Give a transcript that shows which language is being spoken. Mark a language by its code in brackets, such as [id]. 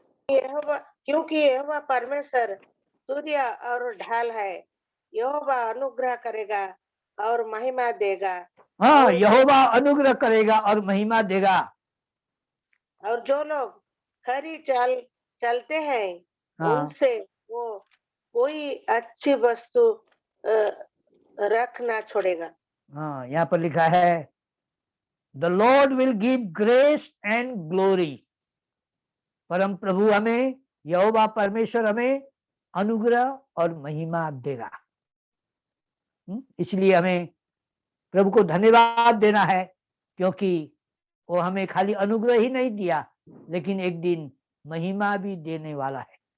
[hi] क्योंकि यहोवा परमेश्वर सूर्य और ढाल है, यहोवा अनुग्रह करेगा और महिमा देगा। हाँ, यहोवा अनुग्रह करेगा और महिमा देगा। और जो लोग खरी चलते हैं उनसे वो कोई अच्छी वस्तु रखना छोड़ेगा। हाँ, यहाँ पर लिखा है [en] The Lord will give grace and glory. [hi] परम प्रभु हमें, यहोवा परमेश्वर हमें अनुग्रह और महिमा देगा। इसलिए हमें प्रभु को धन्यवाद देना है, क्योंकि वो हमें खाली अनुग्रह ही नहीं दिया लेकिन एक दिन महिमा भी देने वाला है।